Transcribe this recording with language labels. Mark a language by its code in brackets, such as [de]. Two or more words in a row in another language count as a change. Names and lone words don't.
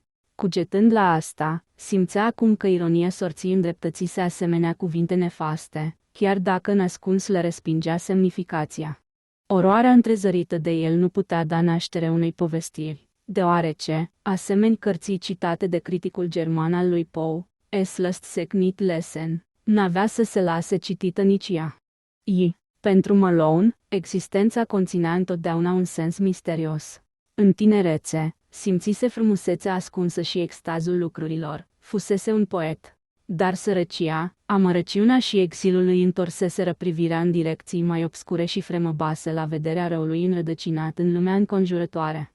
[ro] Cugetând la asta, simțea acum că ironia sorții îndreptățise asemenea cuvinte nefaste, chiar dacă nascuns le respingea semnificația. Oroarea întrezărită de el nu putea da naștere unei povestiri, deoarece, asemeni cărții citate de criticul german al lui Poe, [de] Es lässt sich nicht lesen, [ro] n-avea să se lase citită nici ea. Pentru Malone, existența conținea întotdeauna un sens misterios. În tinerețe, simțise frumusețea ascunsă și extazul lucrurilor, fusese un poet. Dar sărăcia, amărăciunea și exilul îi întorseseră privirea în direcții mai obscure și fremăbase la vederea răului înrădăcinat în lumea înconjurătoare.